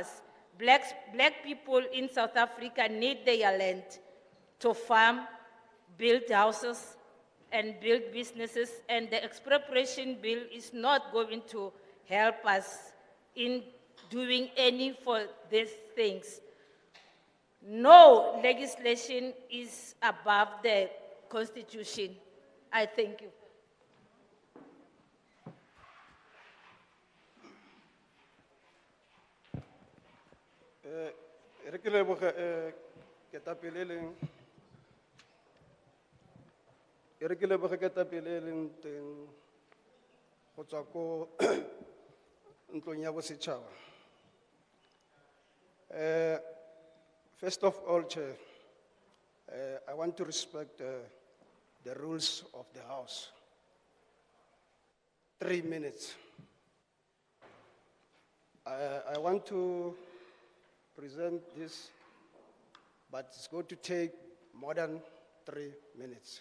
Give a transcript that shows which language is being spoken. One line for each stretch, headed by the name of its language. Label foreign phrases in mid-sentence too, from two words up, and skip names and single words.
English: Black people in South Africa need their land to farm, build houses, and build businesses, and the expropriation bill is not going to help us in doing any for these things. No legislation is above the Constitution. I thank you.
Tswana: Re ke leboga ketapele e leng teng go tswa ko ntlong ya bosetšhaba.
English: First of all, Chair, I want to respect the rules of the House. 3 minutes. I want to present this, but it's going to take more than 3 minutes.